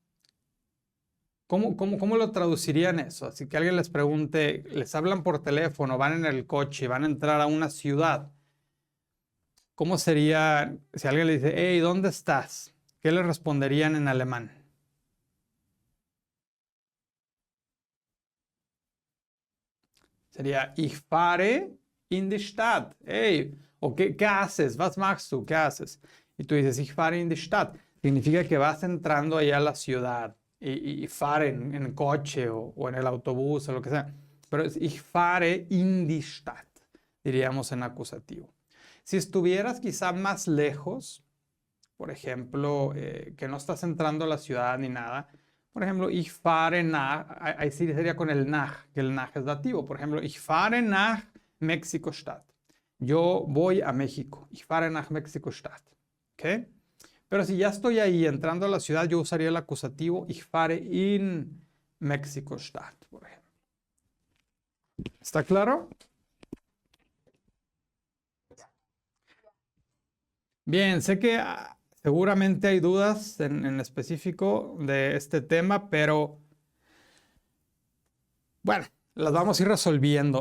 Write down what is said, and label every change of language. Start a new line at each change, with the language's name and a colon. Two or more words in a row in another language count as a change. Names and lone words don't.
Spanish: ¿Cómo lo traducirían eso? Así que alguien les pregunte, les hablan por teléfono, van en el coche y van a entrar a una ciudad. ¿Cómo sería si alguien le dice, hey, ¿dónde estás? ¿Qué le responderían en alemán? Sería,
German: ich fahre in die Stadt.
Spanish: Hey, ¿o qué haces?
German: Was machst du?
Spanish: ¿Qué haces? Y tú dices,
German: ich fahre in die Stadt.
Spanish: Significa que vas entrando allá a la ciudad. Y fahre en coche o en el autobús o lo que sea. Pero es
German: ich fahre in die Stadt,
Spanish: diríamos en acusativo. Si estuvieras quizá más lejos, por ejemplo, que no estás entrando a la ciudad ni nada, por ejemplo,
German: ich fahre nach,
Spanish: ahí sí sería con el nach, que el nach es dativo. Por ejemplo,
German: ich fahre nach Mexiko-Stadt.
Spanish: Yo voy a México.
German: Ich fahre nach Mexiko-Stadt.
Spanish: ¿Ok? Pero si ya estoy ahí entrando a la ciudad, yo usaría el acusativo
German: ich fahre in Mexiko-Stadt,
Spanish: por ejemplo. ¿Está claro? Bien, sé que seguramente hay dudas en específico de este tema, pero bueno, las vamos a ir resolviendo.